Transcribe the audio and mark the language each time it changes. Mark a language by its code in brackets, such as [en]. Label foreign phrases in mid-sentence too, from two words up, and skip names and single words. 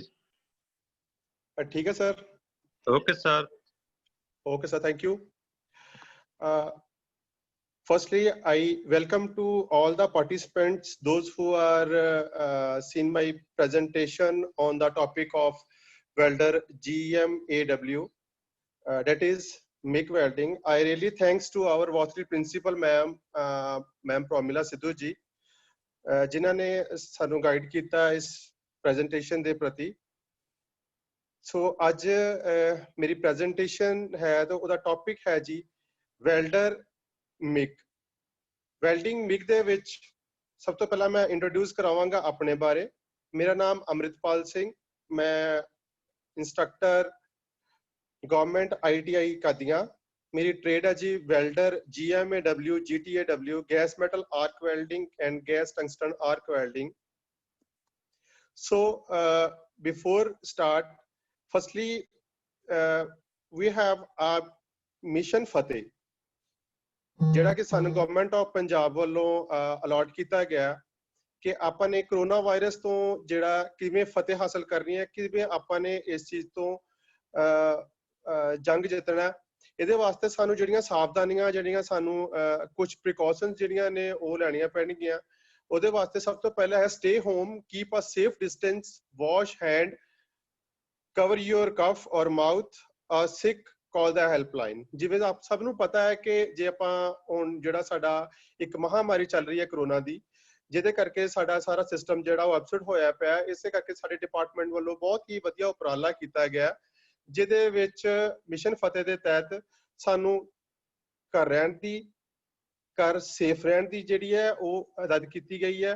[hi] ठीक है सर ओके सर [en] thank you firstly I welcome to all the participants those who are seen my presentation on the topic of welder GMAW that is MIG welding. I really thanks to our Wathli principal ma'am Pramila Sidhu ji [pa] ਜਿਨ੍ਹਾਂ ਨੇ ਸਾਨੂੰ ਗਾਈਡ ਕੀਤਾ ਇਸ ਪ੍ਰੈਜੈਂਟੇਸ਼ਨ ਦੇ ਪ੍ਰਤੀ ਸੋ ਅੱਜ ਮੇਰੀ ਪ੍ਰੈਜੈਂਟੇਸ਼ਨ ਹੈ ਤਾਂ ਉਹਦਾ ਟੌਪਿਕ ਹੈ ਜੀ [en] welder MIG welding [pa] ਮਿਗ ਦੇ ਵਿੱਚ ਸਭ ਤੋਂ ਪਹਿਲਾਂ ਮੈਂ ਇੰਟਰੋਡਿਊਸ ਕਰਾਵਾਂਗਾ ਆਪਣੇ ਬਾਰੇ ਮੇਰਾ ਨਾਮ ਅੰਮ੍ਰਿਤਪਾਲ ਸਿੰਘ ਮੈਂ [en] instructor government ITI [pa] ਕਾਦੀਆਂ ਮੇਰੀ ਟ੍ਰੇਡ ਹੈ ਜੀ [en] welder GMAW GTAW gas metal arc welding and gas tungsten arc welding so before start firstly we have a mission fateh [pa] ਜਿਹੜਾ ਕਿ ਸਾਨੂੰ [en] government of Punjab [pa] ਵੱਲੋਂ ਅਲਾਟ ਕੀਤਾ ਗਿਆ ਕਿ ਆਪਾਂ ਨੇ [en] corona virus [pa] ਤੋਂ ਜਿਹੜਾ ਕਿਵੇਂ ਫਤਿਹ ਹਾਸਲ ਕਰਨੀ ਹੈ ਕਿਵੇਂ ਆਪਾਂ ਨੇ ਇਸ ਚੀਜ਼ ਤੋਂ ਜੰਗ ਜਿੱਤਣਾ ਇਹਦੇ ਵਾਸਤੇ ਸਾਨੂੰ ਜਿਹੜੀਆਂ ਸਾਵਧਾਨੀਆਂ ਜਿਹੜੀਆਂ ਸਾਨੂੰ ਕੁਝ ਪ੍ਰੀਕਾਸ਼ਨਸ ਜਿਹੜੀਆਂ ਨੇ ਉਹ ਲੈਣੀਆਂ ਪੈਣਗੀਆਂ ਉਹਦੇ ਵਾਸਤੇ ਸਭ ਤੋਂ ਪਹਿਲਾਂ ਹੈ [en] stay home keep a safe distance wash hand cover your cough or mouth a sick [pa] ਕਾਲ ਦਾ ਹੈਲਪਲਾਈਨ। ਜਿਵੇਂ ਆਪ ਸਭ ਨੂੰ ਪਤਾ ਹੈ ਕਿ ਜੇ ਆਪਾਂ ਹੁਣ ਜਿਹੜਾ ਸਾਡਾ ਇੱਕ ਮਹਾਮਾਰੀ ਚੱਲ ਰਹੀ ਹੈ ਕਰੋਨਾ ਦੀ, ਜਿਹਦੇ ਕਰਕੇ ਸਾਡਾ ਸਾਰਾ ਸਿਸਟਮ ਜਿਹੜਾ ਉਹ ਅਪਸੈਟ ਹੋਇਆ ਪਿਆ, ਇਸੇ ਕਰਕੇ ਸਾਡੇ ਡਿਪਾਰਟਮੈਂਟ ਵੱਲੋਂ ਬਹੁਤ ਹੀ ਵਧੀਆ ਉਪਰਾਲਾ ਕੀਤਾ ਗਿਆ, ਜਿਹਦੇ ਵਿੱਚ ਮਿਸ਼ਨ ਫਤਿਹ ਦੇ ਤਹਿਤ ਸਾਨੂੰ ਘਰ ਰਹਿਣ ਦੀ, ਘਰ ਸੇਫ ਰਹਿਣ ਦੀ ਜਿਹੜੀ ਹੈ ਉਹ ਹਦਾਇਤ ਕੀਤੀ ਗਈ ਹੈ।